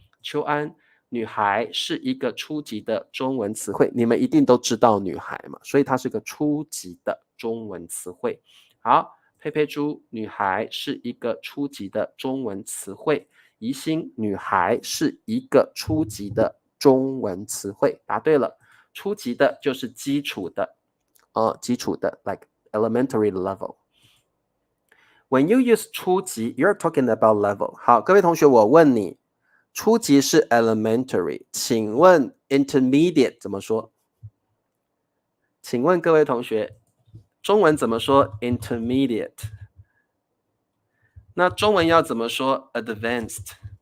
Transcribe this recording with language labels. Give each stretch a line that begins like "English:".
Chinese: 秋安，女孩是一个初级的中文词汇，你们一定都知道女孩嘛，所以它是个初级的中文词汇。好，佩佩猪，女孩是一个初级的中文词汇。宜兴，女孩是一个初级的中文词汇。答对了，初级的就是基础的，基础的
English: like elementary level。 When you use 初级 you're talking about level。
Chinese: 好，各位同学，我问你，初级是 elementary， 请问 intermediate 怎么说？请问各位同学，中文怎么说 intermediate？那中文要怎么说 advanced？